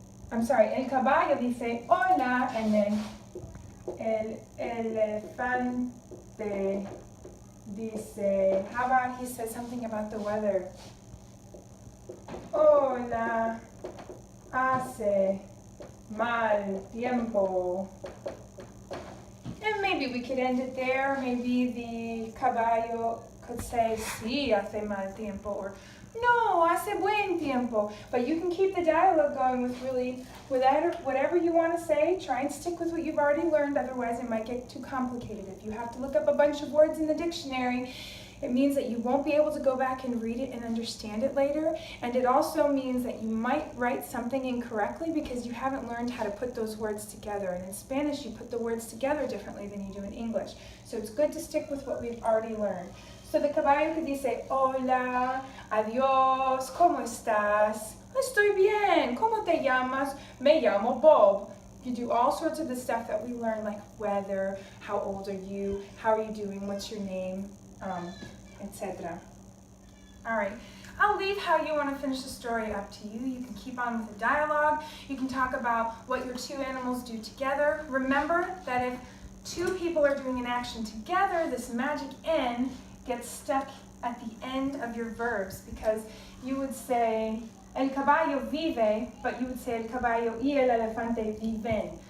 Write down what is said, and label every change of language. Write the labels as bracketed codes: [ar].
[es] El caballo dice, hola. [en] And then [es] el elefante dice, [en] how about he says something about the weather? [es] Hola, hace mal tiempo. [en] And maybe we could end it there. Maybe the caballo could say, [es] sí, hace mal tiempo, [en] or [es] no, hace buen tiempo. [en] But you can keep the dialogue going with whatever you want to say. Try and stick with what you've already learned, otherwise it might get too complicated. If you have to look up a bunch of words in the dictionary, it means that you won't be able to go back and read it and understand it later. And it also means that you might write something incorrectly because you haven't learned how to put those words together. And in Spanish, you put the words together differently than you do in English. So it's good to stick with what we've already learned. So the caballo could [es] dice, hola, adiós, ¿cómo estás? Estoy bien, ¿cómo te llamas? Me llamo Bob. [en] You do all sorts of the stuff that we learned, like weather, how old are you, how are you doing, what's your name, etc. All right, I'll leave how you want to finish the story up to you. You can keep on with the dialogue. You can talk about what your two animals do together. Remember that if two people are doing an action together, this magic N gets stuck at the end of your verbs, because you would say [es] el caballo vive, [en] but you would say [es] el caballo y el elefante viven.